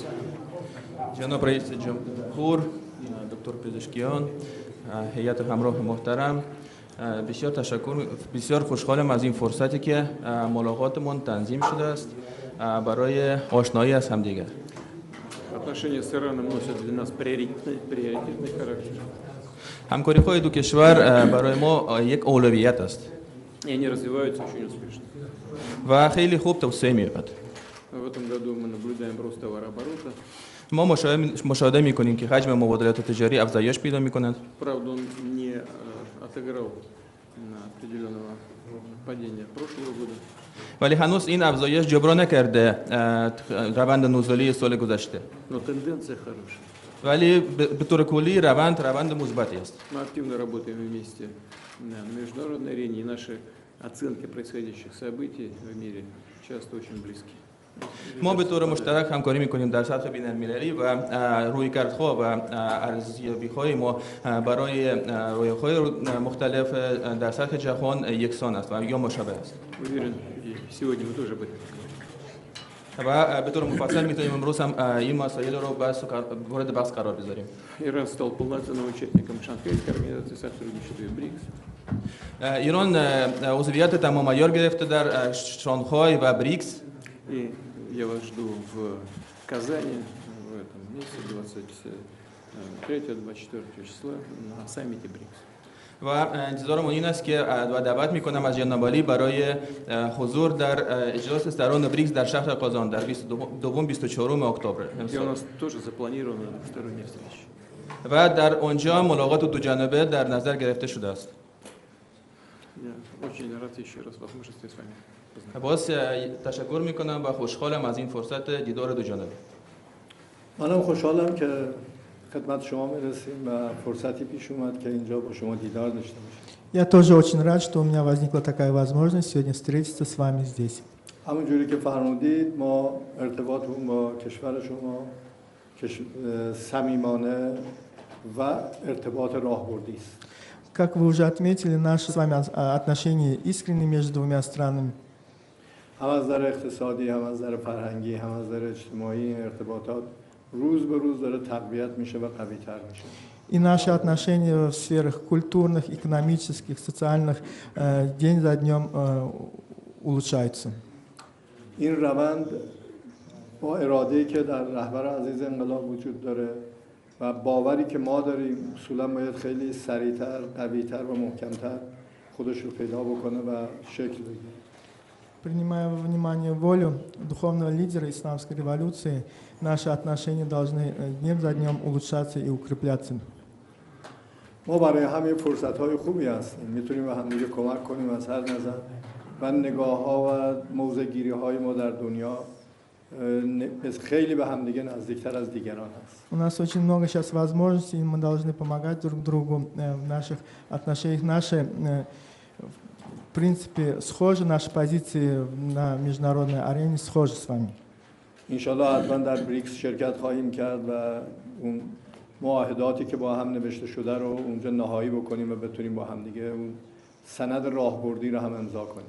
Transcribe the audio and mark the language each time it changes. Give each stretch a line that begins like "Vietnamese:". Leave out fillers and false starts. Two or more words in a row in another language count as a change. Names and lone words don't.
Persian: جناب رئیس جمهور، دکتر پزشکیان، هیئت همراه محترم، بسیار تشکر، بسیار خوشحالم از این فرصتی که ملاقاتمون تنظیم شده است برای آشنایی از همدیگر.
Russian: Отношения с Ираном носят для нас приоритетный характер.
Persian: همکاری های دو کشور برای ما یک اولویت است.
Russian: И они развиваются очень успешно.
Persian: و خیلی خوب توسعه می‌یابد.
Russian: В этом году мы наблюдаем рост товарооборота.
Persian: ما مشاهده می‌کنیم که حجم مبادلات تجاری افزایش پیدا می‌کند.
Russian: Правда, он не отыграл на определенного падения прошлого года.
Persian: ولی هنوز این افزایش جبران نکرده روند نزولی سال گذشته.
Russian: Но тенденция хорошая.
Persian: ولی به طور کلی روند مثبتی است.
Russian: Мы активно работаем вместе на международной арене, и наши оценки происходящих событий в мире часто очень близки.
Persian: ما به طور مشترک همکاری میکنیم در سطح بین‌المللی و رویکردها و ارزیابی‌های ما برای رویاهای مختلف در سطح جهان یکسان است و یا مشابه است.
Russian: Уверен, и сегодня мы тоже об этом говорим.
Persian: و به طور مفصل میتونیم امروز هم این مسائل رو وارد بحث قرار بذاریم.
Russian: Иран стал полноценным участником Шанхайской организации сотрудничества и БРИКС.
Persian: ایران عضویت تمام عیار گرفته در شانگهای و بریکس.
Russian: И я вас жду в Казани в этом месяце 23-24 числа на саммите БРИКС.
Persian: و انتظارمون این است که دعوت میکنم از جناب علی برای حضور در اجلاس سران بریکس در شهر قازان در 22-24 اکتبر.
Russian: И у нас тоже запланирована двусторонняя встреча.
Persian: و در آنجا ملاقات دو جانبه در نظر گرفته شده است.
Russian: Я очень рад еще раз возможности с вами познакомиться.
Persian: باز تشکر میکنم و خوشحالم از این فرصت دیدار دو جانبه. منم خوشحالم که خدمت شما میرسیم و فرصتی پیش اومد که اینجا با شما دیدار داشته باشیم.
Russian: Я тоже очень рад, что у меня возникла такая возможность сегодня встретиться с вами здесь.
Persian: همونجوری که فرمودید ما ارتباطمون با کشور شما صمیمانه و ارتباط راهبردی است.
Russian: Как вы уже отметили, наши с вами отношения искренние между двумя странами.
Persian: هم از نظر اقتصادی، هم از نظر فرهنگی، هم از نظر اجتماعی ارتباطات روز به روز داره تقویت میشه و قوی‌تر میشه.
Russian: И наши отношения в сферах культурных, экономических, социальных день за днем улучшаются.
Persian: این روند با اراده‌ای که در رهبر عزیز انقلاب وجود داره و باوری که ما داریم اصولا باید خیلی سریعتر، قوی‌تر و محکم‌تر خودش رو پیدا بکنه و شکل بگیره.
Russian: Принимая во внимание волю духовного лидера исламской революции, наши отношения должны днем за днем улучшаться и укрепляться.
Persian: ما برای همین فرصت‌های خوبی هستیم. میتونیم به هم دیگه کمک کنیم از هر نظر و نگاه‌ها و موضع‌گیری‌های ما در دنیا خیلی به هم دیگه نزدیکتر از دیگران هست.
Russian: У нас очень много сейчас возможностей, и мы должны помогать друг другу в наших отношениях. Наши, в принципе, схожи, наши позиции на международной арене схожи с вами.
Persian: انشالله حتما در بریکس شرکت خواهیم کرد و اون معاهداتی که با هم نوشته شده رو اونجا نهایی بکنیم و بتونیم با هم دیگه اون سند راهبردی رو هم امضا کنیم.